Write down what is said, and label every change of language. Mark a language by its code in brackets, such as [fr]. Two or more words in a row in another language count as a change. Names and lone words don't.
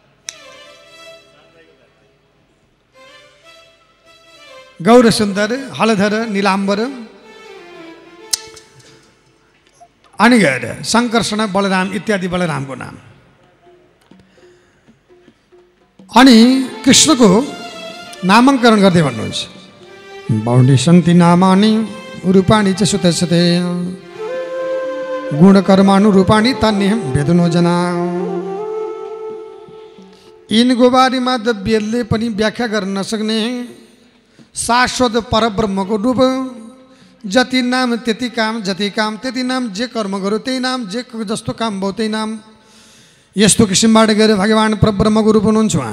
[ne] गौर सुन्दर, हलधर, नीलाम्बर अनि गएर सङ्कर्षण, बलराम इत्यादि बलरामको नाम। अनि कृष्णको नामाङ्करण गर्दै भन्नुहुन्छ, [sa] बौडी सन्ति नामानि रूपाणि च सुते गुणकर्मानुरूपाणि तन्निहं वेदनो जना। [ne] यिनको बारेमा त वेदले पनि व्याख्या गर्न नसक्ने शाश्वत परब्रह्मको रूप। जति नाम त्यति काम, जति काम त्यति नाम, जे कर्म गर्यो त्यही नाम, जे जस्तो काम भयो त्यही नाम। यस्तो किसिमबाट गएर भगवान् परब्रह्मको रूप हुनुहुन्छ उहाँ।